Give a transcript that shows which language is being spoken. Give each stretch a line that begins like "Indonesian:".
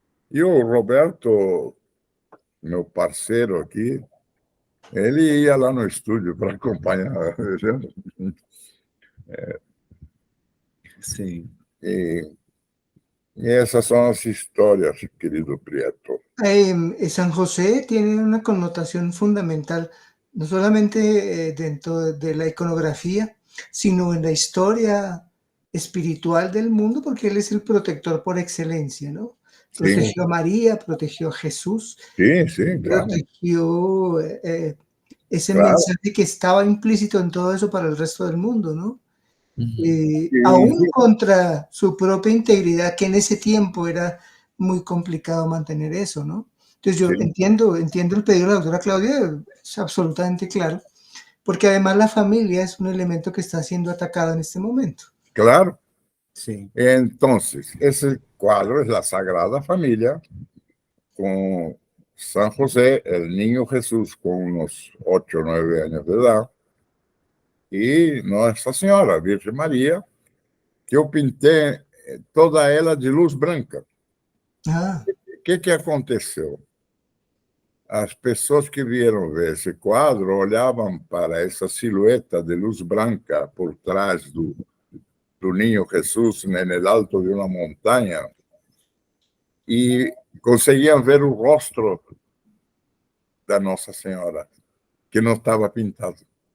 Portuguese: E o Roberto, meu parceiro aqui, ele ia lá no estúdio para acompanhar. Sim. E essas são as histórias, querido Prieto.
Spanish: San José tiene una connotación fundamental, no solamente dentro de la iconografía, sino en la historia espiritual del mundo, porque él es el protector por excelencia, ¿no? Protegió a María, protegió a Jesús, Sí, claro. protegió ese mensaje que estaba implícito en todo eso para el resto del mundo, ¿no? Aún contra su propia integridad, que en ese tiempo era muy complicado mantener eso, ¿no? Entonces yo entiendo el pedido de la doctora Claudia, es absolutamente claro, porque además la familia es un elemento que está siendo atacado en este momento. Claro. Sí. Entonces, ese cuadro es la Sagrada Familia, con San José, el niño Jesús con unos 8 o 9 años de edad, y Nossa Senhora, Virgem Maria,
Portuguese: que eu pintei toda ela de luz branca. O que aconteceu? As pessoas que vieram ver esse quadro olhavam para essa silhueta de luz branca por trás do Niño Jesús no alto de uma montanha e conseguiam ver o rosto da Nossa Senhora, que não estava pintado.